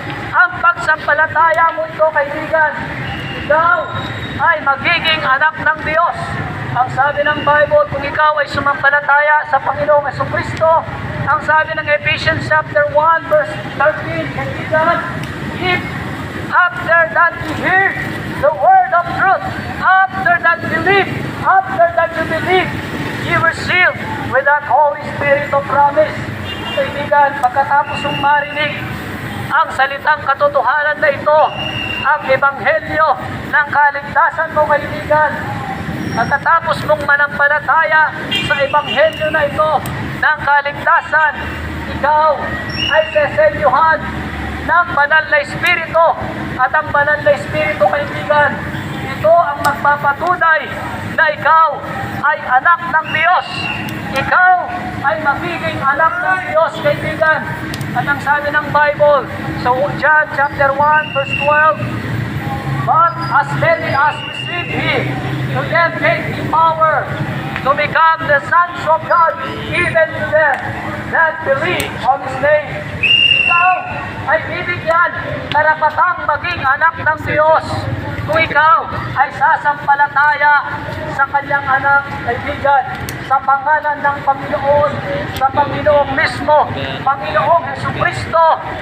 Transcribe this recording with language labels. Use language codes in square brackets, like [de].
[tl] Ang pagsampalataya mo ito, kaibigan, ikaw ay magiging anak ng Diyos. Ang sabi ng Bible, kung ikaw ay sumampalataya sa Panginoong Jesucristo, ang sabi ng Ephesians chapter 1 verse 13, kaibigan, [en] "If after that you hear the word of truth, after that you believe, you were sealed with that Holy Spirit of promise." [tl] Kaibigan, pagkatapos mong marinig ang salitang katotohanan na ito, ang ebanghelyo ng kaligtasan mo, kaibigan, pagkatapos mong manampalataya sa ebanghelyo na ito ng kaligtasan, ikaw ay seselyuhan ng banal na Espiritu. At ang banal na Espiritu, kaibigan, ito ang magpapatunay na ikaw ay anak ng Diyos. Ikaw ay magiging anak ng Diyos, kaibigan. At ang sabi ng Bible sa John chapter 1 verse 12, [en] "But as many as receive Him, to them gave He power to become the sons of God, even to them that believe on His name. [tl] Ikaw ay bibigyan karapatang maging anak ng Diyos kung ikaw ay sasampalataya sa Kanyang anak, kaibigan, sa pangalan ng Panginoon, sa Panginoong mismo, Panginoong Jesucristo.